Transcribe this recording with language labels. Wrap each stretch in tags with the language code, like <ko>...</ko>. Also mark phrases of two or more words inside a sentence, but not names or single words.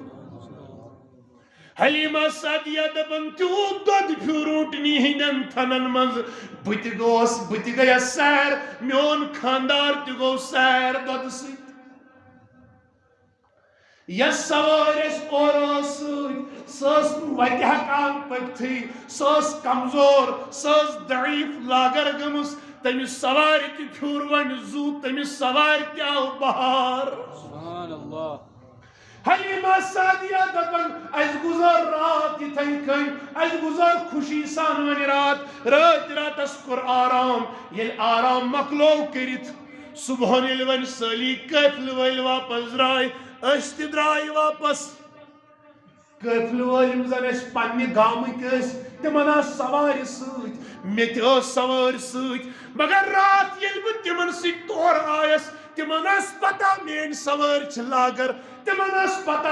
<ks>حلیمہ سعدیہ دپن تیوت دۄد پھیور اونٹنی ہندین تھنن مز بہ تہ گیس سیر میون خاندار تہ گو سیر دۄدٕ سۭتۍ یس سوار اور سس وتہ ہکان پکتھی سس کمزور سس ضعیف لاگر گمس تمس سوار تہ پھر ون زو تمس سوار تہ آو بہار</ks> <ar>سبحان اللہ</ar> <ks>حلیمہ سعدیہ دپن اس گزر رات یتھے کن اس گزر خوشی سان ون رات راتس کور آرام یل آرام مکلو کرت صبحن یل ون سالی قافل ول واپس درائے اس تہ درائے واپس قافل ول زن اس پنہ گامک تمن سوار ست مے تہ سوار ست مگر رات یل بہ تمن ست تور آیس تمن پتہ مین سوار چھ لاگر تمن پتہ</ks>